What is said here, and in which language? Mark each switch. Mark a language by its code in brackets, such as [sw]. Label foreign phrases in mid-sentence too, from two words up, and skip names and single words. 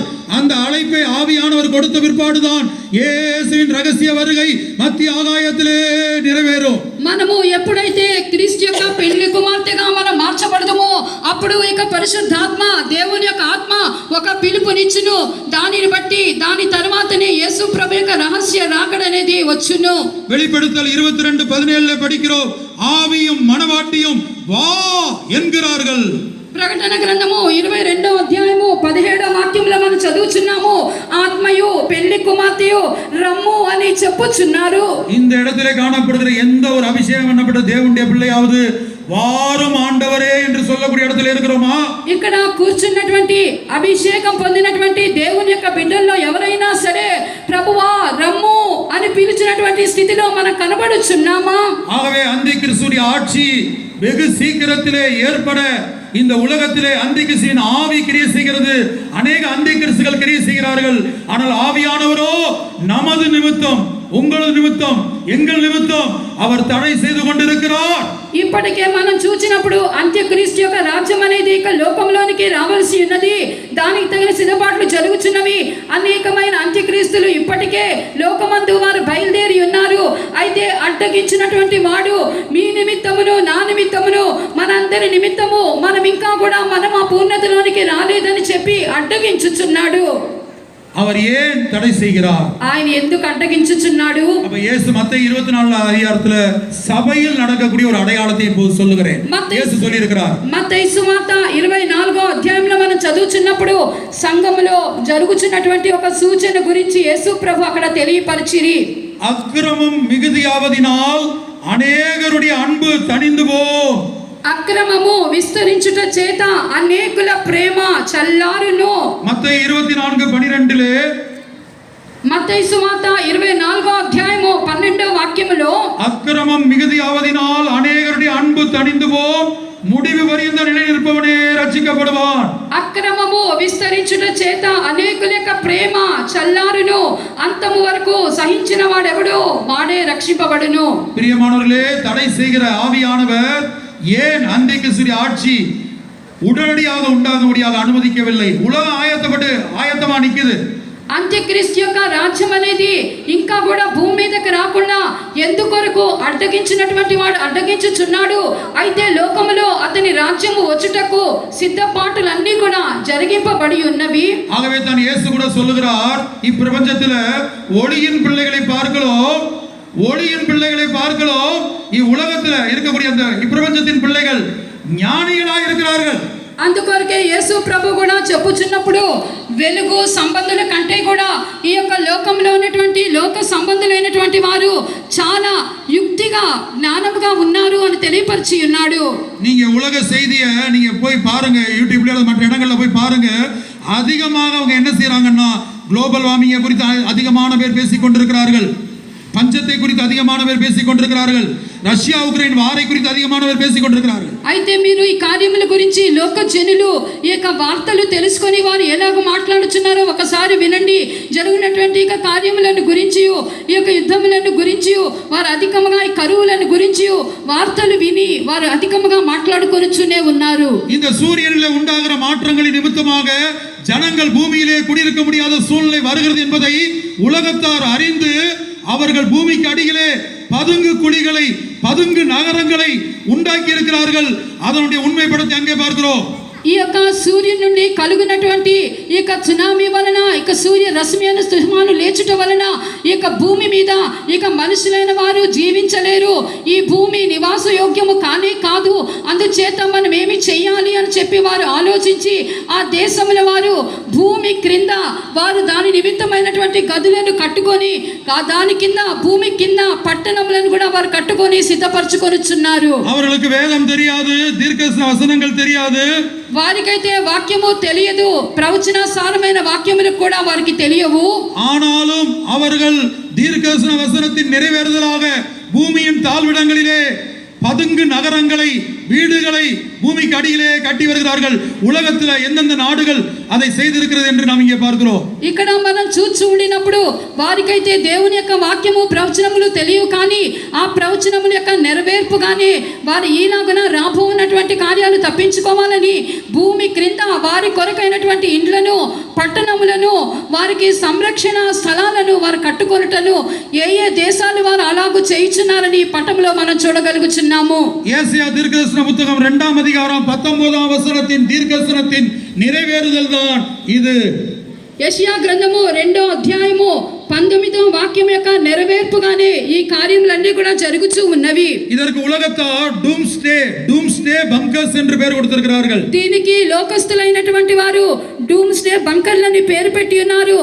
[ta] அந்த அழைப்பை ஆவியானவர் கொடுத்த பிற்பாடுதான் இயேசுவின் ரகசிய வருகை மத்திய ஆகாயத்திலே நிறைவேறும். [te] మనము ఎప్పుడైతే క్రీస్తు యొక్క పెళ్లి కుమార్తెగా మనం మార్చబడదామో అప్పుడు ఇక పరిశుద్ధాత్మ దేవుని యొక్క ఆత్మ ఒక పిలుపునిచ్చును. దానిని బట్టి దాని తర్వాతనే యేసు ప్రభు యొక్క రహస్య రాకడ అనేది వచ్చును. [ta] வெளிப்படுத்தல் 22:17 படிக்கிறோம், ஆவியும் மனவாட்டியும் வா என்கிறார்கள். [te] ప్రకటన గ్రంథము 22వ అధ్యాయము 17వ వాక్యంలో మనం చదువుచున్నాము, ఆత్మయు పెళ్లి కుమార్తెయు రమ్ము అని చెప్పుచున్నారు. [ta] இந்த இடத்திலே காணப்படுகிற எந்த ஒரு அபிஷேகம் பண்ணப்பட்ட தேவனுடைய பிள்ளையாவது வாரும் ஆண்டவரே என்று சொல்லக்கூடிய இடத்துல இருக்கிறோமா? [te] ఇక్కడ కూర్చున్నటువంటి అభిషేకం పొందినటువంటి దేవుని యొక్క బిడ్డల్లో ఎవరైనా సరే ప్రభువా రమ్ము అని పిలిచినటువంటి స్థితిలో మనం కనబడుచున్నామా? [ta] ஆகவே அந்தி கிறிஸ்துவின் ஆட்சி வெகு சீக்கிரத்திலே ஏற்பட இந்த உலகத்திலே அந்தி கிறிஸ்துவின் ஆவி கிரியை செய்கிறது. அநேக அந்தி கிறிஸ்துகள் கிரியை செய்கிறார்கள். ஆனால் ஆவியானவரோ நமது நிமித்தம், உங்களது நிமித்தம், எங்கள் நிமித்தம் அவர் தடை செய்து கொண்டிருக்கிறார். [te] ఇప్పటికే మనం చూచినప్పుడు అంత్యక్రీస్తు యొక్క రాజ్యం అనేది ఇక లోకంలోనికి రావాల్సి ఉన్నది. దానికి తగిన సిద్ధపాట్లు జరుగుచున్నవి. అనేకమైన అంత్యక్రీస్తులు ఇప్పటికే లోకమందు వారు బయలుదేరి ఉన్నారు. అయితే అడ్డగించినటువంటి వాడు మీ నిమిత్తమును నా నిమిత్తమును మనందరి నిమిత్తము మనం ఇంకా కూడా మనం ఆ పూర్ణతలోనికి రాలేదని చెప్పి అడ్డగించుచున్నాడు. [ta] அவர் ஏன் தடை செய்கிறார்? [te] ఆయన ఎందుకు అడ్డగించుచున్నాడు? [ta] அப்ப இயேசு மத்தேயு 24 அதிகாரத்துல சபையில் நடக்கக்கூடிய ஒரு அடையாளத்தை இப்போது சொல்லுகிறேன். இயேசு சொல்லி இருக்கிறார். [te] మత్తయి సువార్త 24వ అధ్యాయంలో మనం చదువుచున్నప్పుడు సంఘములో జరుగుచున్నటువంటి ఒక సూచన గురించి యేసు ప్రభు అక్కడ తెలియపరిచిరి. [ta] அக்கிரமம் மிகுதியாவதினால் அநேகருடைய அன்பு தணிந்து போம். [te] అక్రమము విస్తరించుట చేత అనేకుల ప్రేమ చల్లారును. [ta] மத்தேயு 24:12 [te] మత్తయి సువార్త 24వ అధ్యాయము 12వ వాక్యములో [ta] அக்கிரமம் மிகுதியாவதினால் அநேகருடைய அன்பு தணிந்து போம், முடிவு பரியந்த நிலை நிற்பவனே ரட்சிக்கப்படுவான். [te] అక్రమము విస్తరించుట చేత అనేకుల యొక్క ప్రేమ చల్లారును, అంతము వరకు సహించిన వాడెవడో వాడే రక్షింపబడును. [ta] பிரியமானவர்களே, தடை செய்கிற ஆவியானவர் ஏன் அந்தி கிறிஸ்துவின் ஆட்சி உடனடியாக உண்டாகும்படியாக அனுமதிக்கவில்லை? உலகம் ஆயத்தமா நிக்குது. [te] అంత్యక్రీస్తు యొక్క రాజ్యం అనేది ఇంకా కూడా భూమి మీదకి రాకుండా ఎందుకొరకు అడ్డగించినటువంటి వాడు అడ్డగించుచున్నాడు. అయితే లోకములో అతని రాజ్యము వచ్చుటకు సిద్ధపాటులన్నీ కూడా జరిగింపబడి ఉన్నవి. [ta] ஆகவே தான் இயேசு கூட சொல்லுகிறார், இப்பிரபஞ்சத்துல ஒளியின் பிள்ளைகளை பார்க்கிறோம், இவ்வுலகத்துல இருக்கக்கூடிய அந்த இப்பிரபஞ்சத்தின் பிள்ளைகள் ஞானிகளாக இருக்கிறார்கள். [te] అందుకొరకే యేసు ప్రభు కూడా చెప్పుచున్నప్పుడు వెలుగు సంబంధుల కంటే కూడా ఈ యొక్క లోకంలో ఉన్నటువంటి లోక సంబంధులైనటువంటి వారు చాలా యుక్తిగా జ్ఞానముగా ఉన్నారు అని తెలియపరిచి ఉన్నాడు. [ta] நீங்க உலக செய்தியை நீங்க போய் பாருங்க, யூடியூப்ல மற்ற இடங்கள்ல போய் பாருங்க. அதிகமாக அவங்க என்ன செய்யறாங்கன்னா [en] global warming [ta] குறித்து அதிகமான பேர் பேசிக் கொண்டிருக்கிறார்கள். பஞ்சத்தை குறித்து அதிகமான பேர் பேசிக் கொண்டிருக்கிறார்கள். ரஷ்யா உக்ரைன் வாரை குறித்து அதிகமான பேர் பேசிக் கொண்டிருக்கிறார்கள். [te] అయితే మీరు ఈ కార్యముల గురించి లోక జనులు ఈ యొక్క వార్తలు తెలుసుకొని వారు ఎలాగ మాట్లాడుచున్నారో ఒకసారి వినండి. జరుగునటువంటి ఈ కార్యములను గురించి, ఈ యొక్క యుద్ధములను గురించి, వారు అధికముగా ఈ కరువులను గురించి వార్తలు విని వారు అధికముగా మాట్లాడుకొనుచునే ఉన్నారు. [ta] இந்த சூரியனிலே உண்டாகிற மாற்றங்களின் நிமித்தமாக ஜனங்கள் பூமியிலே குடியிருக்க முடியாத சூழ்நிலை வருகிறது என்பதை உலகத்தார் அறிந்து அவர்கள் பூமிக்கு அடியிலே பதுங்கு குழிகளை, பதுங்கு நகரங்களை உண்டாக்கி இருக்கிறார்கள். அதனுடைய உண்மைப்படத்தை அங்கே பார்க்கிறோம். [te] ఈ యొక్క సూర్యుని నుండి కలుగునటువంటి ఈ యొక్క సునామీ వలన, ఇక సూర్య రశ్మి అనే తుఫాను లేచుట వలన ఈ యొక్క భూమి మీద ఇక మనుషులైన వారు జీవించలేరు. ఈ భూమి నివాస యోగ్యము కానే కాదు. అందుచేత మనం ఏమి చెయ్యాలి అని చెప్పి వారు ఆలోచించి ఆ దేశముల వారు భూమి క్రింద వారు దాని నిమిత్తమైనటువంటి గదులను కట్టుకొని దాని కింద భూమి కింద పట్టణములను కూడా వారు కట్టుకొని సిద్ధపరచుకొనుచున్నారు. [ta] அவர்களுக்கு வேதம் தெரியாது, தீர்க்கதரிசன வசனங்கள் தெரியாது. [te] వారికైతే వాక్యము తెలియదు, ప్రవచనాసారమైన వాక్యములు కూడా వారికి తెలియవు. [ta] ஆனாலும் அவர்கள் தீர்க்கதரிசன வசனத்தின் நிறைவேறுதலாக பூமியின் தாழ்விடங்களிலே பதுங்கு நகரங்களை, வீடுகளை பூமிக்கு அடியிலே கட்டி வருகிறார்கள். உலகத்தில் எந்தெந்த நாடுகள் அதை செய்திருக்கிறது என்று நாம் இங்கே பார்க்கிறோம். [te] ఇక్కడ మనం చూచి ఉండినప్పుడు వారికైతే దేవుని యొక్క వాక్యము ప్రవచనములు తెలియవు, కానీ ఆ ప్రవచనముల యొక్క నెరవేర్పుగానే వారు ఈలాగున రాబోనటువంటి కార్యాలు తప్పించుకోవాలని భూమి క్రింద వారి కొరకైనటువంటి ఇండ్లను, పట్టణములను, వారికి సంరక్షణ స్థలాలను వారు కట్టుకొనుటను ఏ ఏ దేశాలు వారు అలాగూ చేయుచున్నారని పటంలో మనం చూడగలుగుచున్నాము. [ta] ஏசாயா தீர்க்கதரிசன புத்தகம் 2ஆம் அதிகாரம் 19ஆம் வசனத்தின் தீர்க்கதரிசனத்தின் நிறைவேறுதல் தான் இது. [te] యెషయా గ్రంథము 2వ అధ్యాయము 19వ వాక్యం యొక్క నెరవేర్పుగానే ఈ కార్యములన్నీ కూడా జరుగుతూ ఉన్నవి. [ta] இதற்கு உலகத்தார் [en] doomsday bunkers [ta] என்று பெயர் கொடுத்திருக்கிறார்கள். [te] దీనికి లోకస్తులైనటువంటి వారు [en] doomsday bunkers [te] పేరు పెట్టి ఉన్నారు.